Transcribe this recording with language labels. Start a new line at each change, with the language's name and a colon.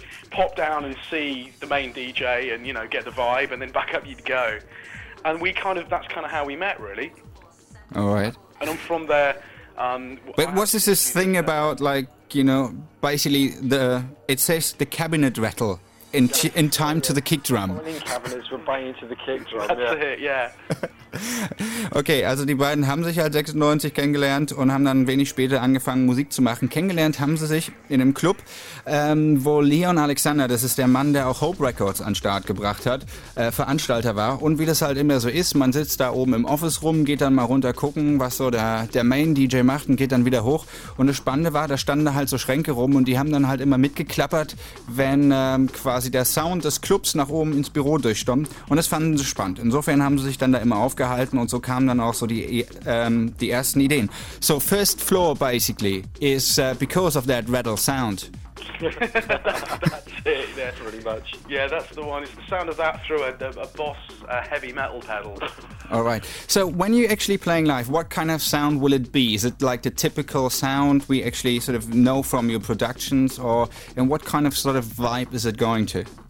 English: Pop down and see the main DJ and, you know, get the vibe, and then back up you'd go. And that's kind of how we met, really. All right. And I'm from there. But what's this thing about, like, you know, basically it says the cabinet rattle in time to the kick drum. Cabinets were banging to the kick drum. That's yeah. It, yeah.
German: Okay, also die beiden haben sich halt 96 kennengelernt und haben dann ein wenig später angefangen, Musik zu machen. Kennengelernt haben sie sich in einem Club, wo Leon Alexander, das ist der Mann, der auch Hope Records an Start gebracht hat, Veranstalter war. Und wie das halt immer so ist, man sitzt da oben im Office rum, geht dann mal runter gucken, was so der Main-DJ macht, und geht dann wieder hoch. Und das Spannende war, da standen halt so Schränke rum und die haben dann halt immer mitgeklappert, wenn quasi der Sound des Clubs nach oben ins Büro durchstürmt. Und das fanden sie spannend. Insofern haben sie sich dann da immer aufgehalten, und so kamen dann auch so die ersten Ideen.
English: So First Floor basically is because of that rattle sound. that's pretty much. Yeah, that's the one. It's the sound of that through a Boss heavy metal pedal. All right. So when you're actually playing live, what kind of sound will it be? Is it like the typical sound we actually sort of know from your productions, or and what kind of sort of vibe is it going to?